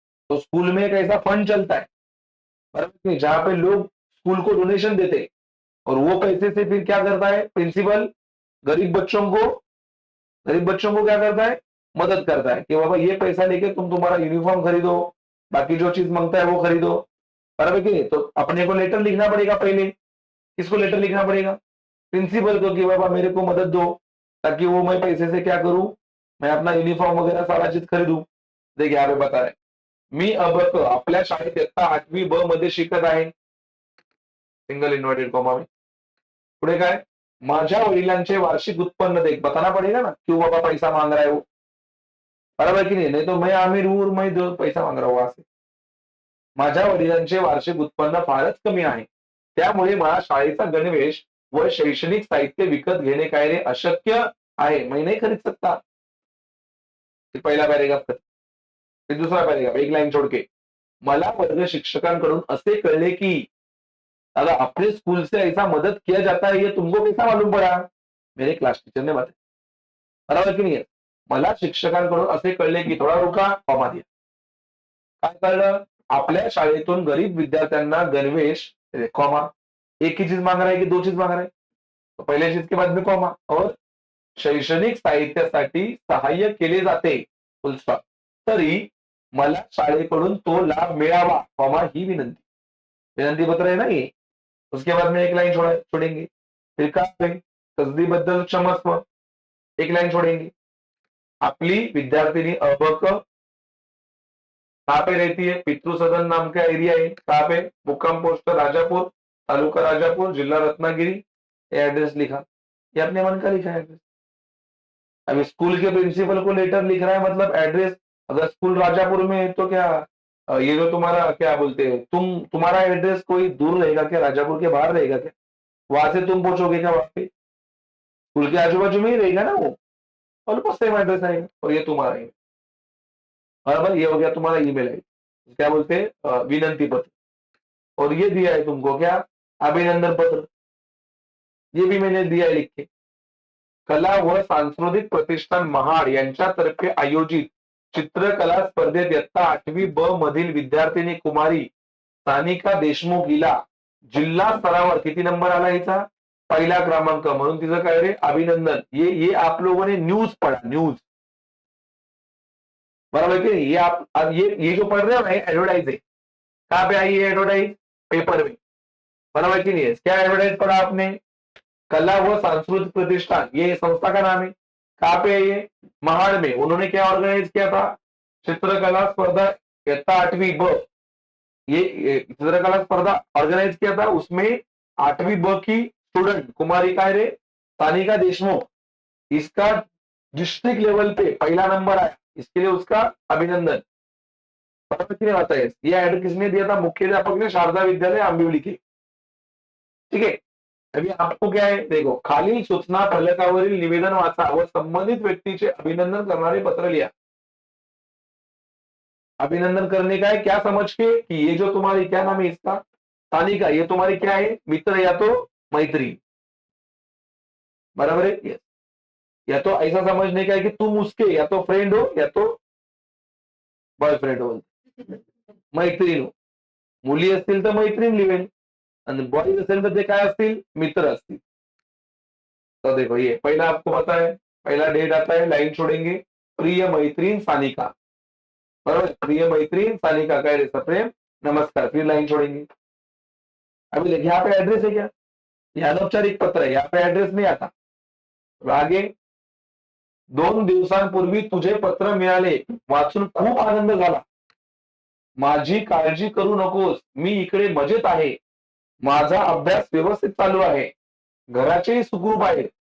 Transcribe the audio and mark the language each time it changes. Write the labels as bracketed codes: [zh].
[hi] तो स्कूल में एक ऐसा फंड चलता है, बराबर की, जहां पे लोग स्कूल को डोनेशन देते हैं, और वो पैसे से फिर क्या करता है प्रिंसिपल, गरीब बच्चों को गरीब बच्चों को क्या करता है, मदद करता है कि बाबा ये पैसा लेके तुम तुम्हारा यूनिफॉर्म खरीदो, बाकी जो चीज मांगता है वो खरीदो, बराबर की. तो अपने को लेटर लिखना पड़ेगा पहले. किसको लेटर लिखना पड़ेगा, प्रिंसिपल को, कि बाबा मेरे को मदद दो, ताकि वो मैं पैसे से क्या करूं, मैं अपना युनिफॉर्म वगैरह सारा चीज खरीदू. देखिए यहाँ पे बता रहे, [mr] मी अब आपल्या शाळेत इयत्ता 8वी ब मध्ये शिकत आहे, [hi] सिंगल इन्वर्टेड कॉमा में. [mr] पुढे काय, माझ्या वडिलांचे वार्षिक उत्पन्न [hi] देख, बताना पड़ेगा ना क्यों बाबा पैसा मांग रहा है वो, बराबर की नहीं तो मैं आमिर हूं और मैं पैसा मांग रहा हूं वहां से. [mr] माझ्या वडिलांचे वार्षिक उत्पन्न फारच कमी आहे, त्यामुळे मला शाळेचा गणवेश वह शैक्षणिक साहित्य विकत घेणे काय रे अशक्य आहे, [hi] मैं नहीं खरीद सकता. [mr] पहिला पॅरेग्राफ. [hi] फिर दूसरा पॅरेग्राफ एक लाइन छोड़ के, [mr] मला वर्ग शिक्षकांकडून असे कळले की [hi] दादा अपने स्कूल से ऐसा मदद किया जाता है, ये तुमको कैसा मालूम पड़ा? मेरे क्लास टीचर ने बताया. [mr] बराबर की नाही आहे? मला शिक्षकांकडून असे कळले की [hi] थोडा रुका, कॉमा दिया. [mr] काय कळलं? आपल्या शाळेतून गरीब विद्यार्थ्यांना गणवेश, कॉमा, [hi] एक ही चीज मांग रहा है की दो चीज मांग रहा है? तो पहले चीज के बाद में कॉमा, और [mr] शैक्षणिक साहित्यासाठी सहाय्य केले जाते, [hi] फुल स्टॉप. [mr] तरी मला शाळेकडून तो लाभ मिळावा, कॉमा, ही विनंती. विनंती पत्र आहे ना ये. [hi] उसके बाद में एक लाइन छोड़ेंगे. फिर [mr] काय आहे? तसदीबद्दल क्षमस्व, [hi] एक लाइन छोड़ेंगे. [mr] आपली विद्यार्थिनी अबक [hi] कहाँ पे रहती है? पितृ सदन नाम का एरिया है. कहाँ पे? मुक्काम पोस्ट राजापुर, तालुका राजापुर, जिला रत्नागिरी. ये एड्रेस लिखा. ये अपने मन का लिखा है एड्रेस. अभी स्कूल के प्रिंसिपल को लेटर लिख रहा है, मतलब एड्रेस. अगर स्कूल राजापुर में है तो क्या ये जो तुम्हारा क्या बोलते हैं, तुम्हारा एड्रेस कोई दूर रहेगा क्या? राजापुर के बाहर रहेगा क्या? वहां से तुम पहुंचोगे क्या वहां पे? स्कूल के आजू बाजू में ही रहेगा ना वो, ऑलमोस्ट सेम एड्रेस आएगा. और ये तुम्हारा है. बराबर. ये हो गया तुम्हारा ईमेल आई, क्या बोलते हैं, विनंती पत्र. और ये दिया है तुमको क्या? अभिनंदन पत्र. ये भी मैंने दिया है लिख के. [mr] कला व सांस्कृतिक प्रतिष्ठान महाड यांच्यातर्फे आयोजित चित्रकला स्पर्धेत इयत्ता 8वी ब मधील विद्यार्थिनी कुमारी सानिका देशमुख हिला जिल्हा स्तरावर किती नंबर आला हिचा? पहिला क्रमांक. म्हणून तिचं काय रे? अभिनंदन. [hi] ये आप लोगों ने न्यूज पढ़ा, न्यूज. बराबर कि ये आप ये जो पढ़ रहे हो ना, एडवर्टाइज है. कहाँ पे आई है एडवर्टाइज? पेपर में. बराबर कि नहीं है? क्या एडवर्टाइज पढ़ा आपने? कला व सांस्कृतिक प्रतिष्ठान, ये संस्था का नाम है. कहाँ पे है ये? महाड़ में. उन्होंने क्या ऑर्गेनाइज किया था? चित्रकला स्पर्धा इयत्ता 8वीं ब. ये चित्रकला स्पर्धा ऑर्गेनाइज किया था. उसमें 8वीं ब की स्टूडेंट कुमारी [mr] काय रे? [hi] सानिका देशमुख. इसका डिस्ट्रिक्ट लेवल पे पहला नंबर आया. इसके लिए उसका अभिनंदन. किसने आता है? ये एड किसने दिया था? मुख्याध्यापक ने, शारदा विद्यालय आंबिवली के. ठीक है. अभी आपको क्या है? [mr] देखो, खालील सूचना फलकावरील निवेदन वाचा व संबंधित व्यक्तीचे अभिनंदन करणारे पत्र लिया. [hi] अभिनंदन करने का है क्या समझ के कि ये जो तुम्हारी, क्या नाम है इसका, सानिका, ये तुम्हारी क्या है? मित्र या तो मैत्री. बराबर है. यस. या तो ऐसा समझने का है कि तुम उसके या तो फ्रेंड हो या तो बॉयफ्रेंड हो, मैत्रीण हो. [mr] मुली असतील तर मैत्रीण लिवेल, आणि बॉयज असेल तर ते काय असतील? मित्र असतील. [hi] तो देखो ये पहला आपको पता है, पहला डेट आता है, लाइन छोड़ेंगे. [mr] प्रिय मैत्रीण सानिका. बराबर. प्रिय मैत्रीण सानिका, काय रे प्रेम नमस्कार. [hi] फिर लाइन छोड़ेंगे. अभी देखिए यहाँ पे एड्रेस है क्या? ये अनौपचारिक पत्र है, यहाँ पे एड्रेस नहीं आता. [mr] आगे, 2 दिवसांपूर्वी तुझे पत्र मिळाले, वाचून खूप आनंद झाला. माझी काळजी करू नकोस, मी इकडे मजेत आहे. माझा अभ्यास व्यवस्थित चालू आहे. घराचेही सुखरूप आहे.